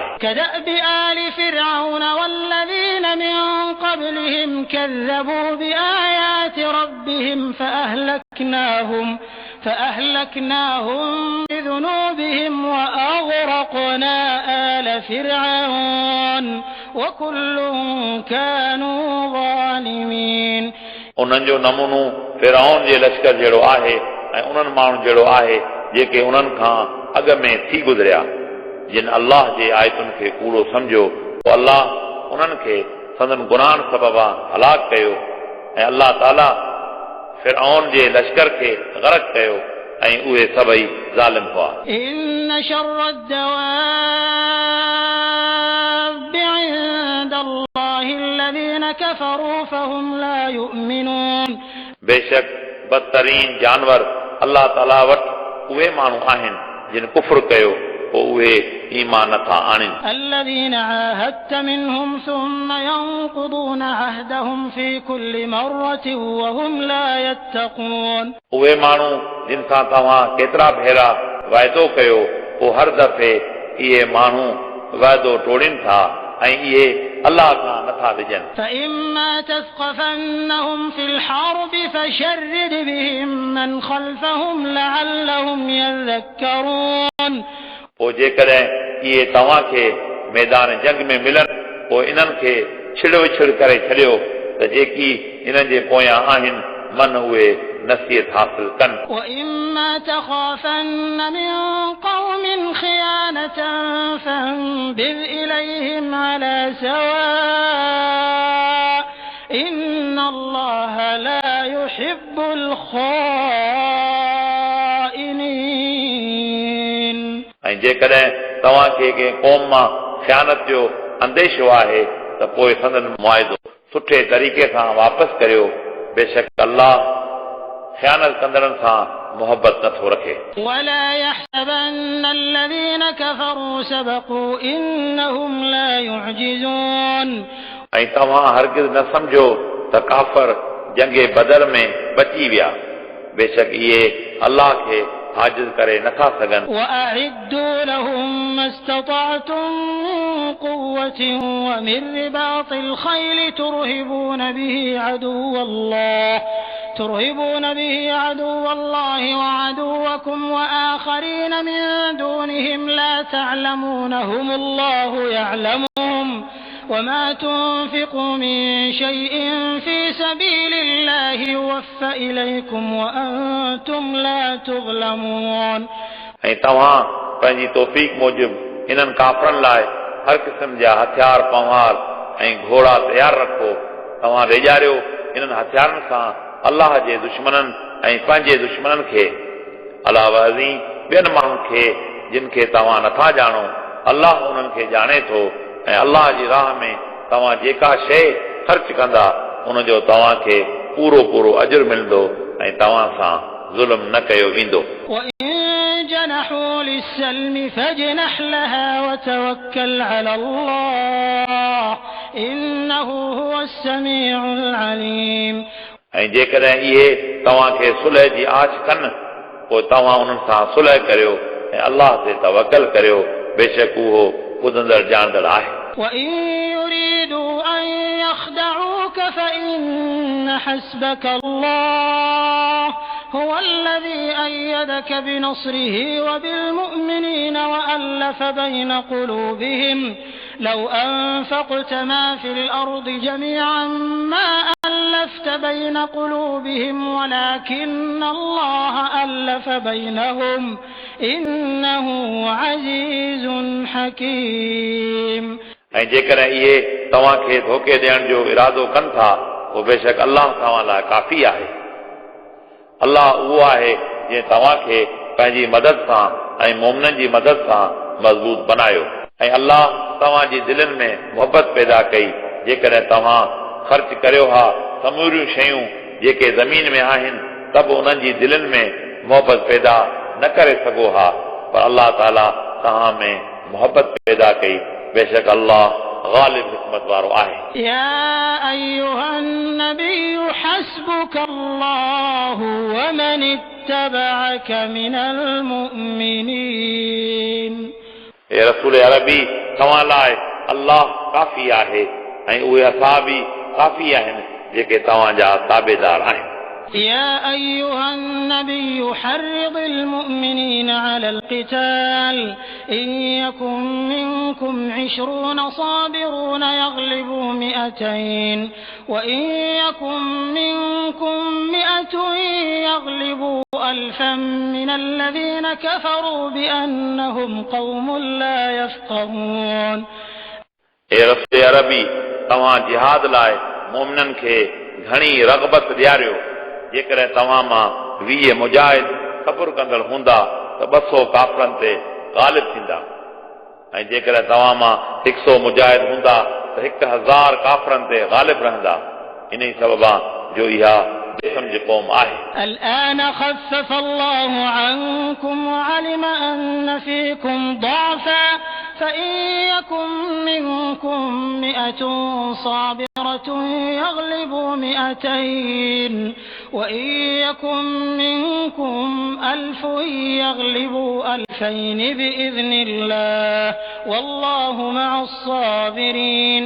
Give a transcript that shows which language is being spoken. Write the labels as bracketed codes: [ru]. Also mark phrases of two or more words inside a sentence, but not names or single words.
[ar] كدأب آل فرعون والذين من قبلهم كذبوا بآيات ربهم فأهلكناهم بذنوبهم وأغرقنا آل فرعون وكل كانوا ظالمين [sd] उन्हनि जो नमूनो फिरौन जे लश्कर जहिड़ो आहे ऐं उन्हनि माण्हुनि जहिड़ो आहे जेके उन्हनि खां अॻु में थी गुज़रिया जिन अल्लाह जे आयतुनि खे कूड़ो सम्झो पोइ अल्लाह उन्हनि खे संदन गुनाहनि सबबा हलाक कयो ऐं अल्लाह ताला फिरौन जे लश्कर खे ग़रक़ कयो ऐं उहे सभई ज़ालिम हुआ [ar] إن شر الدواب عند الله الذين كفروا فهم لا يؤمنون [sd] बेशक बदतरीन जानवर अल्लाह ताला वटि उहे माण्हू आहिनि जिन कुफ्र कयो पोइ उहे ईमान नथा आणनि [ar] الذين عاهدت منهم ثم ينقضون عهدهم في كل مرة وهم لا يتقون [sd] उहे माण्हू जिन सां तव्हां केतिरा भेरा वाइदो कयो पोइ हर दफ़े इहे माण्हू वाइदो टोड़ीनि था ऐं इहे अल्लाह खां नथा डिॼनि [ar] فإما تثقفنهم في الحرب فشرد بهم من خلفهم لعلهم يذكرون [sd] पोइ जेकॾहिं इहे तव्हांखे मैदान जंग में मिलनि पोइ इन्हनि खे छिड़ विछड़ करे छॾियो त जेकी इन्हनि जे पोयां आहिनि मन उहे नसीहत हासिल कनि [ar] وإما تخافن من قوم خيانة فانبذ إليهم على سواء إن الله لا يحب الخائنين [sd] ऐं जेकॾहिं तव्हांखे कंहिं क़ौम मां ख़यानत जो अंदेशो आहे त पोइ संदन मुआइदो सुठे तरीक़े सां वापसि करियो बेशक अल्लाह ख़यानत कंदड़नि सां मोहबत नथो रखे [ar] ولا يحسبن الذين كفروا سبقوا إنهم لا يعجزون [sd] ऐं तव्हां हरगिज़ न सम्झो त काफ़र जंगे बदर में बची विया बेशक इहे अल्लाह खे हाजिर करे नथा सघनि [ar] وأعدوا لهم ما استطعتم من قوة ومن رباط الخيل ترهبون به عدو الله وعدوكم وآخرين من دونهم لا تعلمونهم الله يعلمهم وما تنفقوا من شيء في سبيل الله يوفى إليكم وأنتم لا تظلمون [sd] ऐं तव्हां पंहिंजी तौफ़ीक़ मूजिब इन्हनि काफ़रनि लाइ हर क़िस्म जा हथियार पंवार ऐं घोड़ा तयार रखो तव्हां रेॼारियो इन्हनि हथियारनि सां अल्लाह जे दुश्मननि ऐं पंहिंजे दुश्मननि खे अलावा ॿियनि माण्हुनि खे जिन खे तव्हां नथा ॼाणो अल्लाह उन्हनि खे ॼाणे थो ऐं अल्लाह जी राह में तव्हां जेका शइ ख़र्च कंदा उनजो तव्हांखे पूरो पूरो अजुर मिलंदो ऐं तव्हां सां ज़ुल्म न कयो वेंदो [ar] جنحوا للسلم فاجنح لها وتوكل على الله إنه هو السميع العليم [sd] ऐं जेकॾहिं इहे तव्हांखे सुलह जी आछ कनि पोइ तव्हां उन्हनि सां सुलह करियो ऐं अल्लाह ते तवकल करियो बेशक उहो ॿुधंदड़ ॼाणंदड़ आहे [ar] وإن يريدوا أن يخدعوك فإن حسبك الله هو الذي أيدك بنصره وبالمؤمنين وألف بين قلوبهم لو أنفقت ما في الأرض جميعا ما ألفت بين قلوبهم ولكن الله ألف بينهم إنه عزيز حكيم [sd] ऐं जेकॾहिं इहे तव्हांखे धोखे ॾियण जो इरादो कनि था पोइ बेशक अल्लाह तव्हां लाइ काफ़ी आहे अल्लाह उहो आहे जंहिं तव्हांखे पंहिंजी मदद सां ऐं मोमिननि जी मदद सां मज़बूत बनायो ऐं अल्लाह तव्हांजी दिलनि में मोहबत पैदा कई जेकॾहिं तव्हां ख़र्च करियो हा समूरियूं शयूं जेके ज़मीन में आहिनि त बि उन्हनि जी दिलनि में मोहबत पैदा न करे सघो हा पर अल्लाह ताला तव्हां में मोहबत पैदा कई बेशक अल्लाह गालिब हिकमत वारो आहे [ar] يا أيها النبي حسبك الله ومن اتبعك من المؤمنين [sd] ए रसूल अरबी तव्हां लाइ अल्लाह काफ़ी आहे ऐं उहे असहाबी काफ़ी आहिनि जेके तव्हांजा ताबेदार आहिनि [ar] يا أيها النبي حرض المؤمنين على القتال إن يكن منكم 20 صابرون يغلبوا 200 وإن يكن منكم 100 يغلبوا 1000 من الذين كفروا بأنهم قوم لا يفقهون [sd] ए रसूल अरबी तव्हां जिहाद लाइ मोमिननि खे घणी रग़बत ॾियारियो जेकॾहिं तव्हां मां 20 मुजाहिद सब्र कंदड़ हूंदा त 200 काफ़रनि ते ग़ालिब थींदा ऐं जेकॾहिं तव्हां मां 100 मुजाहिद हूंदा त 1000 काफ़रनि ते ग़ालिब रहंदा इन सबबा जो इहा बेसमझ क़ौम आहे [ar] الآن خفف الله عنكم وعلم أن فيكم ضعفا فإن يكن منكم 100 صابرة يغلبوا 200 وإن يكن منكم 1000 يغلبوا 2000 بإذن الله والله مع الصابرين